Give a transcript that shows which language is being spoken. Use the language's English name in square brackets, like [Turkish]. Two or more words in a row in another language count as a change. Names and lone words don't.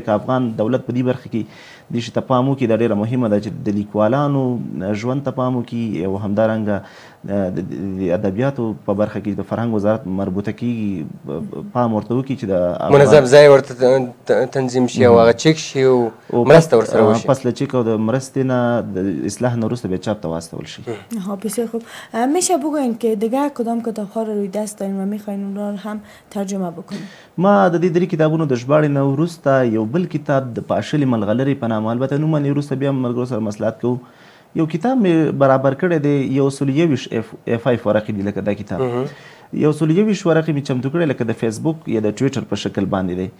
[Pashto] که افغان دولت په دې برخه کې دې شي ته پام وکړي، دا ډېره مهمه ده چې د لیکوالانو ژوند ته پام وکړي او همدارنګه د ادبیاتو په برخه کې د فرهنګ وزارت مربوطه کېږي پام ورته وکړي چې د منظم ځای ورته تنظیم شي او هغه چک شي او مرسته ورسره وشي. پس له چک او د مرستې نه د اصلاح نه وروسته بیا چاپ ته واستول شي. [Persian] بسیار خوب. میشه بگوین که دیگه کدام کتاب‌ها رو روی دست دارین و میخواین اون رو هم ترجمه بکنین؟ [Pashto] ما د دې 3 کتابونو د ژباړې نه وروسته یو بل کتاب د پاشلې ملغلرې په نامه، البته نوم یې وروسته بیا ملګرو سره مصلحت کوو، یو کتاب مې برابر کړی دی. 121 F5 ورقې دي. لکه دا کتاب 121 ورقې مې چمتو کړی، لکه د فیسبوک یا د ټویټر په شکل باندې دی.